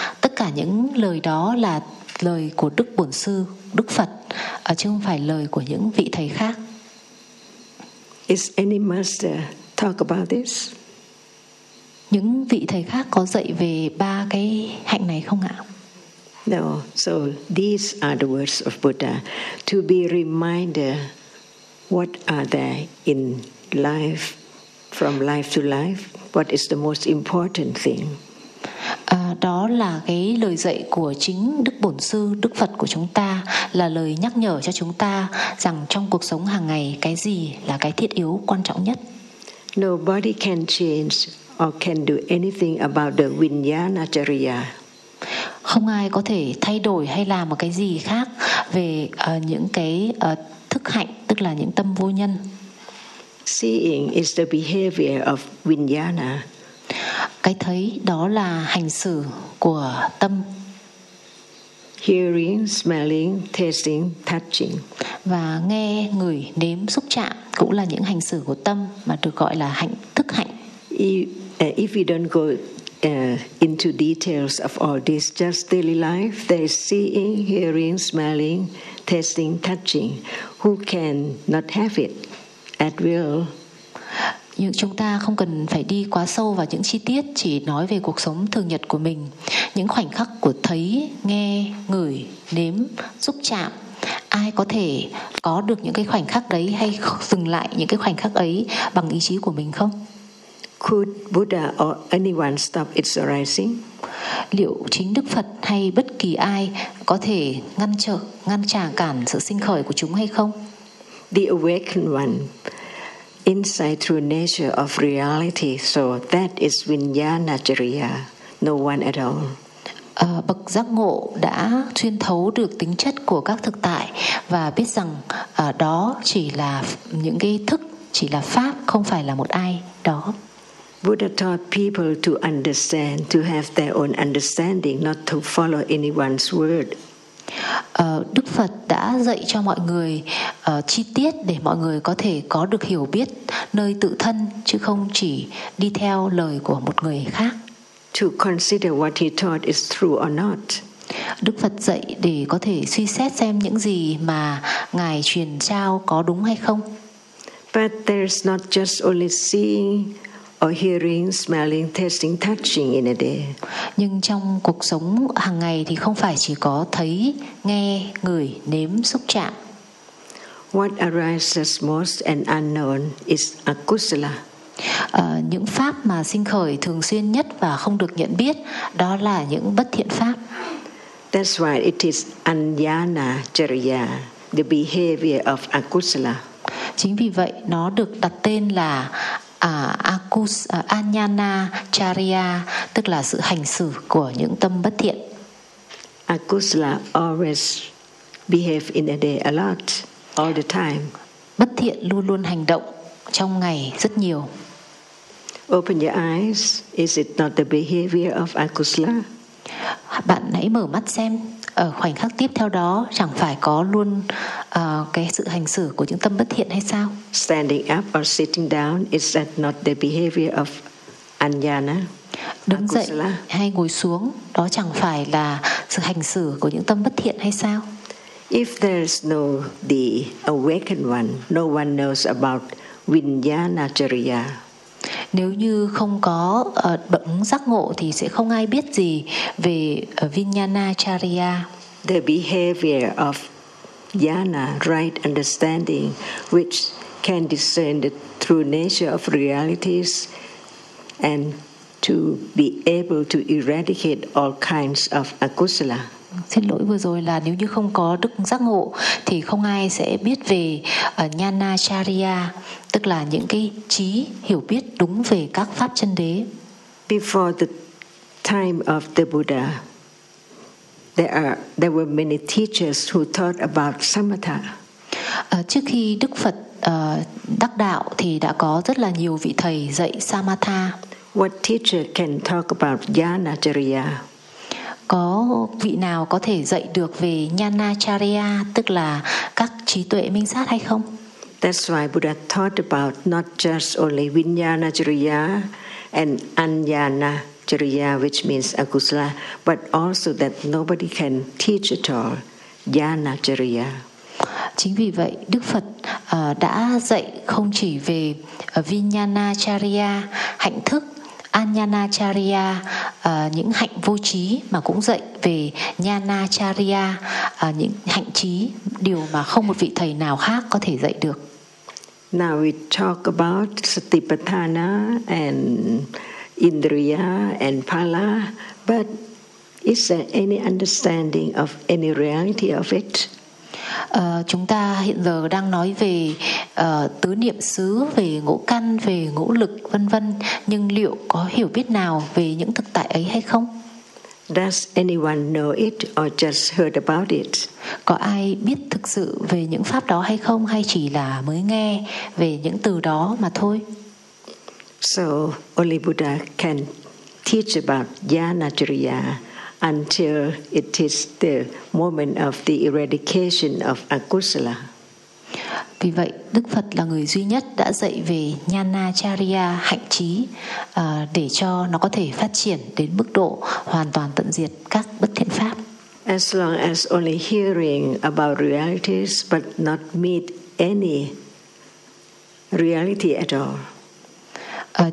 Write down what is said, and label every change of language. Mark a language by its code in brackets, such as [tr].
[vi] Tất cả những lời đó là lời của Đức Bổn Sư, Đức Phật, chứ không phải lời của những vị thầy khác. [en] Is any master talk about this? [vi] Những vị thầy khác có dạy về ba cái hạnh này không ạ? [en] No, so these are the words of Buddha to be reminded what are there in life, from life to life, what is the most important thing. [vi] Đó là cái lời dạy của chính Đức Bổn Sư, Đức Phật của chúng ta, là lời nhắc nhở cho chúng ta rằng trong cuộc sống hàng ngày cái gì là cái thiết yếu quan trọng nhất. [en] Nobody can change or can do anything about the Vijnanacariya. [vi] Không ai có thể thay đổi hay làm một cái gì khác về những cái thức hạnh, tức là những tâm vô nhân. [en] Seeing is the behavior of Vijnana. [vi] Cái thấy đó là hành xử của tâm. [en] Hearing, smelling, tasting, touching. Và nghe, ngửi, nếm, xúc chạm cũng là những hành xử của tâm mà được gọi là hạnh, thức hạnh. If we don't go into details of all this, just daily life, there is seeing, hearing, smelling, tasting, touching. Who can not have it at will? [vi] Nhưng chúng ta không cần phải đi quá sâu vào những chi tiết, chỉ nói về cuộc sống thường nhật của mình. Những khoảnh khắc của thấy, nghe, ngửi, nếm, xúc chạm, ai có thể có được những cái khoảnh khắc đấy hay dừng lại những cái khoảnh khắc ấy bằng ý chí của mình không? [en] Could Buddha or anyone stop its arising? [vi] Liệu chính Đức Phật hay bất kỳ ai có thể ngăn trở, ngăn trả cản sự sinh khởi của chúng hay không? [en] The awakened one, insight through nature of reality, so that is Vijnanacariya, no one at all. [vi] Bậc giác ngộ đã xuyên thấu được tính chất của các thực tại và biết rằng đó chỉ là những cái thức, chỉ là pháp, không phải là một ai đó. [en] Buddha taught people to understand, to have their own understanding, not to follow anyone's word. [vi] Đức Phật đã dạy cho mọi người chi tiết để mọi người có thể có được hiểu biết nơi tự thân, chứ không chỉ đi theo lời của một người khác. [en] To consider what he taught is true or not. [vi] Đức Phật dạy để có thể suy xét xem những gì mà ngài truyền trao có đúng hay không. [en] But there's not just only seeing or hearing, smelling, tasting, touching in a day. [vi] Nhưng trong cuộc sống hàng ngày thì không phải chỉ có thấy, nghe, ngửi, nếm, xúc chạm. [en] What arises most and unknown is akusala. [vi] Những pháp mà sinh khởi thường xuyên nhất và không được nhận biết đó là những bất thiện pháp. [en] That's why it is anjana chariya, the behavior of akusala. [vi] Chính vì vậy nó được đặt tên là anjana chariya, tức là sự hành xử của những tâm bất thiện. [en] Akusala always behave in a day a lot, all the time. [vi] Bất thiện luôn luôn hành động trong ngày rất nhiều. [en] Open your eyes. Is it not the behavior of akusala? [vi] Bạn hãy mở mắt xem. Ở khoảnh khắc tiếp theo đó, chẳng phải có luôn cái sự hành xử của những tâm bất thiện hay sao? [en] Standing up or sitting down, is that not the behavior of anjana? [vi] Đứng akusala? Dậy hay ngồi xuống, đó chẳng phải là sự hành xử của những tâm bất thiện hay sao? [en] If there's no the awakened one, no one knows about vijnana chariya. [vi] Nếu như không có bỗng giác ngộ thì sẽ không ai biết gì về vijnana chariya. [en] The behavior of jnana, right understanding, which can discern the true nature of realities and to be able to eradicate all kinds of akusala. [vi] Xin lỗi, vừa rồi là nếu như không có đức giác ngộ thì không ai sẽ biết về jnana chariya, tức là những cái trí hiểu biết đúng về các pháp chân đế. [en] Before the time of the Buddha, there were many teachers who taught about samatha. [vi] Trước khi Đức Phật đắc đạo thì đã có rất là nhiều vị thầy dạy samatha. [en] What teacher can talk about jnana chariya? [vi] Có vị nào có thể dạy được về jnana chariya, tức là các trí tuệ minh sát hay không? [en] That's why Buddha taught about not just only vijnana chariya and anjana chariya, which means akusala, but also that nobody can teach at all jnana chariya. [vi] Chính vì vậy Đức Phật đã dạy không chỉ về vijnana chariya, hạnh thức, anjana chariya, những hạnh vô trí, mà cũng dạy về jnana chariya, những hạnh trí, điều mà không một vị thầy nào khác có thể dạy được. [en] Now we talk about satipatthana and indriya and phala, but is there any understanding of any reality of it? [vi] Chúng ta hiện giờ đang nói về tứ niệm xứ, về ngũ căn, về ngũ lực, vân vân, nhưng liệu có hiểu biết nào về những thực tại ấy hay không? [en] Does anyone know it or just heard about it? [vi] Có ai biết thực sự về những pháp đó hay không, hay chỉ là mới nghe về những từ đó mà thôi? [en] So only Buddha can teach about jnana chariya until it is the moment of the eradication of akusala. [vi] Vì vậy, Đức Phật là người duy nhất đã dạy về jnana chariya, hạnh trí, để cho nó có thể phát triển đến mức độ hoàn toàn tận diệt các bất thiện pháp. [en] As long as only hearing about realities but not meet any reality at all.